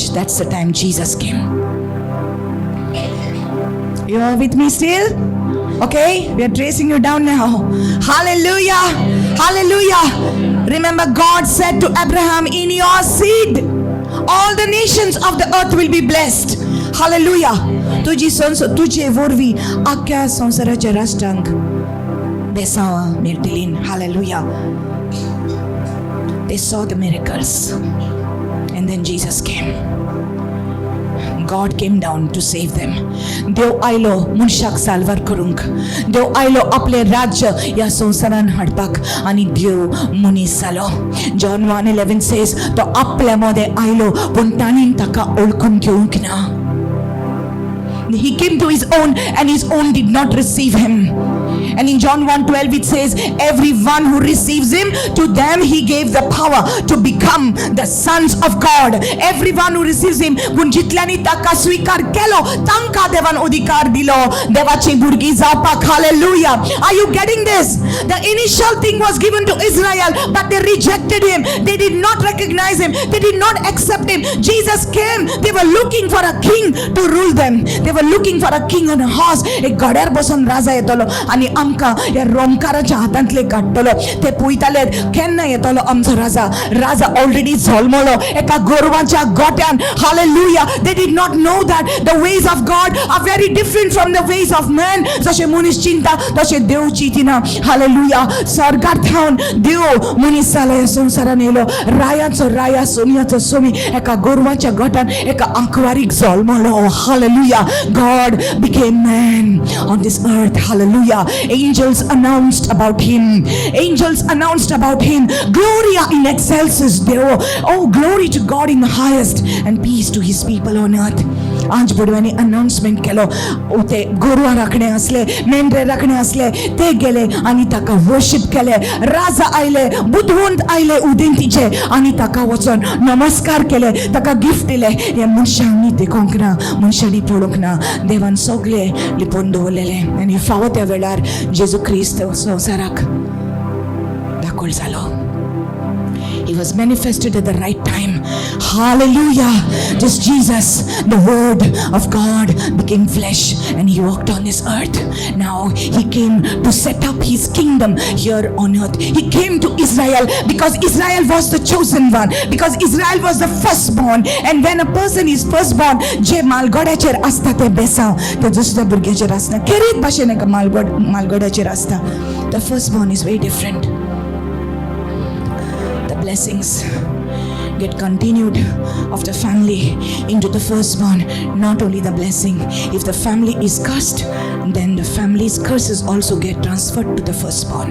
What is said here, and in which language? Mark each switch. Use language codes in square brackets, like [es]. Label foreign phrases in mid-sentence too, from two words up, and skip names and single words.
[en] That's the time Jesus came. You are with me still? Okay, we are tracing you down now. Hallelujah, hallelujah. Remember, God said to Abraham, in your seed all the nations of the earth will be blessed. Hallelujah. [kok] तुझे वरवी आख्या संसाराचे राष्ट्रांक बेसावा मेळटलीं. [en] Hallelujah. They saw the miracles, and then Jesus came. God came down to save them. [kok] देव आयलो मनशाक साल्वार करूंक. देव आयलो आपले राज्य या संसारान हाडपाक, आणि देव मनीस जालो. [en] John 1:11 says, [kok] तो आपल्या मध्ये आयलो पण तांणी ताका ओळखून घेवंक ना. [en] He came to his own, and his own did not receive him. And in John 1:12 it says, everyone who receives him, to them he gave the power to become the sons of God. Everyone who receives him, [kok] पूण जितल्यांनी ताका स्वीकार केलो तांकां देवान अधिकार दिलो देवाची भुरगीं जावपाक. [en] Hallelujah. Are you getting this? The initial thing was given to Israel, but they rejected him. They did not recognize him. They did not accept him. Jesus came. They were looking for a king to rule them. They were looking for a king on a horse. [kok] एक गड्यार बसून राजा येतलो आणि आमकां या रोमकाराच्या हातांतले काडटलो. ते पळयताले केन्ना येतलो आमचो राजा. राजा ऑलरेडी जल्मलो एका गोरवाच्या गोट्यान. [en] Hallelujah. They did not know that the ways of God are very different from the ways of man. [kok] जशे मनीस चिंता तशे देव चिंतिना. [en] Hallelujah. [kok] स्वर्गार थावन देव मनीस जालो ह्या संवसारान येयलो. रायाचो राया सोमयाचो सोमी एका गोरवाच्या गोट्यान एका आंकवारीक जल्मलो. [en] Hallelujah. God became man on this earth. Hallelujah. Angels announced about him. Angels announced about him. [la] Gloria in excelsis Deo. [en] Oh, glory to God in the highest, and peace to his people on earth. [kok] आज बुडव्यांनी अनाउन्समेंट केलो. ते गोरवां राखणे असले, मेंढरे राखणे असले, ते गेले आणि ताका वर्शिप केले. राजा आयले, बुद्धवंत आयले उदेंतीचे, आणि ताका वचून नमस्कार केले, ताका गिफ्ट दिले. हे मनशांनी देखूंक ना, मनशांनी पळोवंक ना. देवान सगळे लिपोवन दवरलेले. आनी फावो त्या वेळार जेजू क्रिस्त संवसाराक दाखोळ जालो. [en] He was manifested at the right time. Hallelujah. Just Jesus, the word of God, became flesh and he walked on this earth. Now he came to set up his kingdom here on earth. He came to Israel because Israel was the chosen one, because Israel was the firstborn. And when a person is firstborn, [kok] जे मालगोड्याचेर आसता ते बेसांव ते दुसऱ्या भुरग्याचेर आसना. खेरीत भाशेन एका मालगोड्याचेर आसता. [en] The firstborn is very different. Blessings get continued of the family into the firstborn. Not only the blessing, if the family is cursed, then the family's curses also get transferred to the firstborn.